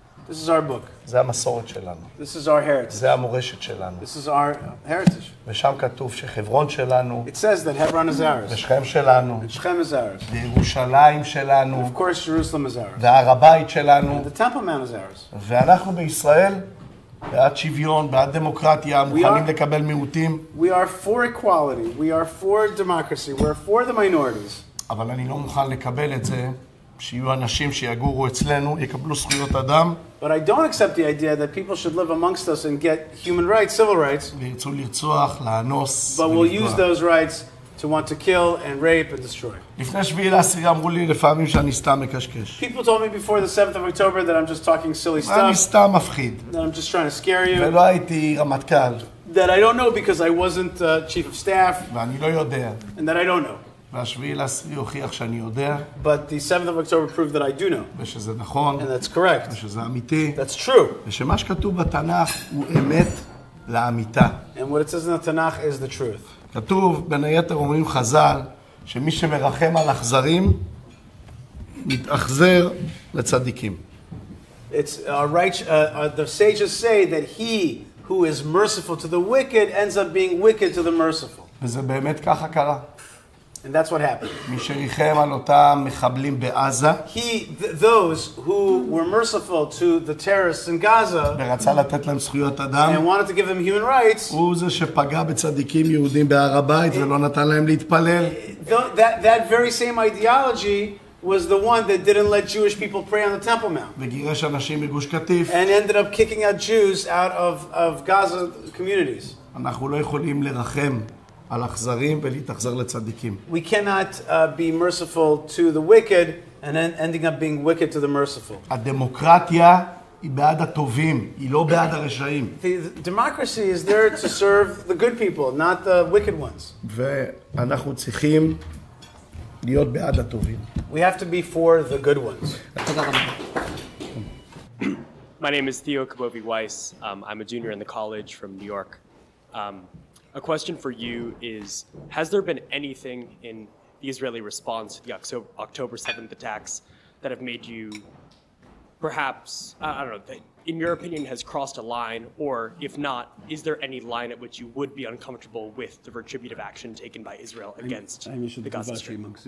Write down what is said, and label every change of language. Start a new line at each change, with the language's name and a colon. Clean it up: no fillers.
English: This is our book.
Hebrew: זה המסורת שלנו.
English: This is our heritage.
Hebrew: זה המורשת שלנו.
English: This is our heritage.
Hebrew: ושם כתוב שחברון שלנו,
English: It says that Hebron is ours.
Hebrew: ושכם שלנו,
English: And Shechem is ours.
Hebrew: וירושלים שלנו,
English: Of course, Jerusalem is ours.
Hebrew: והר הבית שלנו,
English: The Temple Mount is ours.
Hebrew: ואנחנו בישראל בעד שוויון, בעד דמוקרטיה, מוכנים לקבל מיעוטים.
English: We are for equality. We are for democracy. We're for the minorities.
Hebrew: אבל אני לא מוכן לקבל את זה, שיהיו אנשים שיגורו אצלנו, יקבלו זכויות אדם,
English: But I don't accept the idea that people should live amongst us and get human rights, civil rights,
Hebrew: וירצו לרצוח, לאנוס
English: but will use
Hebrew: ולפגוע.
English: those rights to want to kill and rape and destroy.
Hebrew: לפני 7/10 אמרו לי לפעמים שאני סתם מקשקש.
English: People told me before the 7th of October that I'm just talking silly
Hebrew: אני
English: stuff,
Hebrew: סתם מפחיד.
English: that I'm just trying to scare you,
Hebrew: ולא הייתי רמטכ"ל,
English: that I don't know because I wasn't chief of staff,
Hebrew: ואני לא יודע.
English: and that I don't know.
Hebrew: וה7/10 הוכיח שאני יודע,
English: But the 7th of October proved that I do know,
Hebrew: ושזה נכון,
English: and that's correct.
Hebrew: ושזה אמיתי,
English: That's true.
Hebrew: ושמה שכתוב בתנ"ך הוא אמת לאמיתה.
English: And what it says in the Tanakh is the truth.
Hebrew: כתוב, בין היתר אומרים חז"ל, שמי שמרחם על אכזרים, מתאכזר לצדיקים.
English: It's the sages say that he who is merciful to the wicked ends up being wicked to the merciful.
Hebrew: וזה באמת ככה קרה.
English: And that's what happened.
Hebrew: מי שריחם על אותם מחבלים בעזה,
English: Those who were merciful to the terrorists in Gaza
Hebrew: ורצה לתת להם זכויות אדם,
English: and wanted to give them human rights,
Hebrew: הוא זה שפגע בצדיקים יהודים בהר הבית ולא נתן להם להתפלל.
English: that very same ideology was the one that didn't let Jewish people pray on the Temple Mount
Hebrew: וגירש אנשים מגוש קטיף.
English: and ended up kicking out Jews out of Gaza communities.
Hebrew: אנחנו לא יכולים לרחם על אכזרים ולהתאכזר לצדיקים.
English: We cannot be merciful to the wicked and then ending up being wicked to the merciful.
Hebrew: הדמוקרטיה היא בעד הטובים, היא לא בעד הרשעים.
English: The democracy is there to serve the good people, not the wicked ones.
Hebrew: ואנחנו צריכים להיות בעד הטובים.
English: We have to be for the good ones. My name is Theo Kabovi-Weiss. I'm a junior in the college from New York. A question for you is, has there been anything in the Israeli response to the October 7th attacks that have made you perhaps, I don't know, that in your opinion has crossed a line, or if not, is there any line at which you would be uncomfortable with the retributive action taken by Israel against the Gaza Strip?